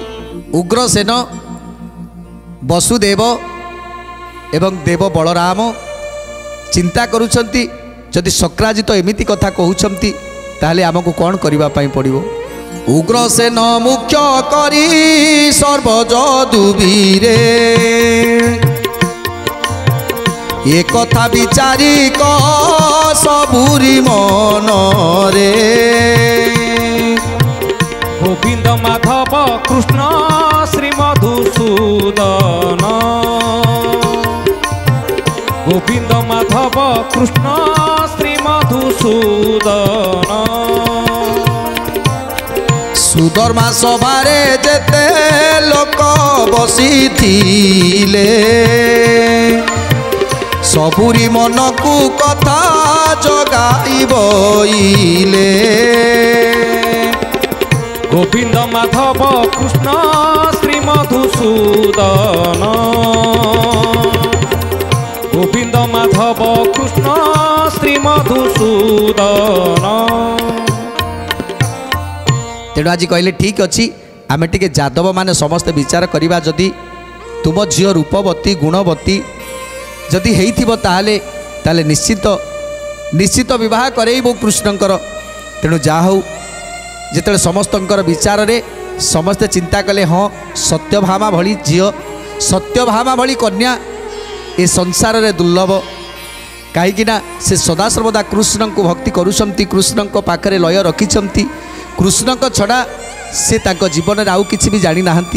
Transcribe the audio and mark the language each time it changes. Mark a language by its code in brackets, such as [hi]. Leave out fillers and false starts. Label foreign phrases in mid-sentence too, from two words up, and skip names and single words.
[or] ଉଗ୍ରସେନ ବସୁଦେବ ଏବଂ ଦେବ ବଳରାମ ଚିନ୍ତା କରୁଛନ୍ତି ଯଦି ଶକ୍ରାଜିତ ଏମିତି କଥା କହୁଛନ୍ତି ତାହେଲେ ଆମକୁ କ'ଣ କରିବା ପାଇଁ ପଡ଼ିବ। ଉଗ୍ରସେନ ମୁଖ୍ୟ କରି ସର୍ବଯଦୁବୀରେ ଏ କଥା ବିଚାରି କ ସବୁରି ମନରେ গোবিন্দ মাধব কৃষ্ণ শ্রী মধুসূদন গোবিন্দ মাধব কৃষ্ণ শ্রী মধুসূদন। ସୁଧର୍ମା ସଭାରେ ଯେତେ ଲୋକ ବସିଥିଲେ ସବୁରି ମନକୁ କଥା ଜଗାଇ ବଇଲେ গোবিন্দ মাধব কৃষ্ণ শ্রী মধুসূদন গোবিন্দ মাধব কৃষ্ণ শ্রী মধুসূদন। ତେଣୁ ଆଜି କହିଲେ ଠିକ୍ ଅଛି ଆମେ ଟିକେ ଯାଦବ ମାନେ ସମସ୍ତେ ବିଚାର କରିବା ଯଦି ତୁମ ଝିଅ ରୂପବତୀ ଗୁଣବତୀ ଯଦି ହେଇଥିବ ତାହେଲେ ନିଶ୍ଚିତ ବିବାହ କରେଇବୁ କୃଷ୍ଣଙ୍କର। ତେଣୁ ଯାହା ହଉ ଯେତେବେଳେ ସମସ୍ତଙ୍କର ବିଚାରରେ ସମସ୍ତେ ଚିନ୍ତା କଲେ ହଁ ସତ୍ୟଭାମା ଭଳି ଝିଅ ସତ୍ୟଭାମା ଭଳି କନ୍ୟା ଏ ସଂସାରରେ ଦୁର୍ଲଭ କାହିଁକିନା ସେ ସଦାସର୍ବଦା କୃଷ୍ଣଙ୍କୁ ଭକ୍ତି କରୁଛନ୍ତି କୃଷ୍ଣଙ୍କ ପାଖରେ ଲୟ ରଖିଛନ୍ତି କୃଷ୍ଣଙ୍କ ଛଡ଼ା ସେ ତାଙ୍କ ଜୀବନରେ ଆଉ କିଛି ବି ଜାଣିନାହାନ୍ତି।